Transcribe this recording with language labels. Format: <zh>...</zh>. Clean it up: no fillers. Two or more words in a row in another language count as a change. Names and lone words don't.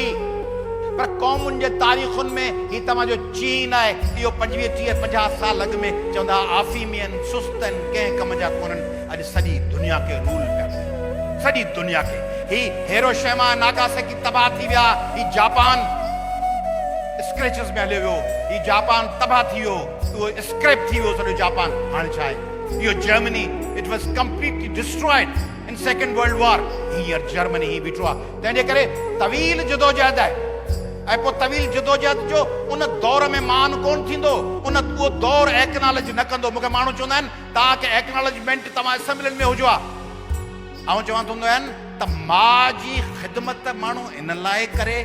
<sd>पर क़ौमुनि जे तारीख़ुनि में ही तव्हांजो चीन आहे इहो 25-30-50 साल अॻु में चवंदा आफ़ीमी आहिनि सुस्त आहिनि कंहिं कम जा कोन्हनि अॼु सॼी दुनिया खे रूल पिया सॼी दुनिया खे। ही हिरोशिमा नागासाकी तबाह थी विया ही जापान स्क्रैचेस में हलियो वियो ही जापान तबाह थी वियो उहो स्क्रैप थी वियो सॼो जापान। हाणे छा आहे इहो</sd> <en>जर्मनी it was completely destroyed in Second World War.</en> <sd>हींअर जर्मनी ही बीठो आहे तंहिंजे करे तवील जदोजहद आहे ऐं पोइ तवील जदोजहद जो उन दौर में मान कोन थींदो उहो दौर एक्नॉलेज न कंदो। मूंखे माण्हू चवंदा आहिनि तव्हांखे एक्नॉलेजमेंट तव्हां असेंबलियुनि में हुजो आहे ऐं चवंदा हूंदा आहिनि त माउ जी ख़िदमत माण्हू इन लाइ करे</sd>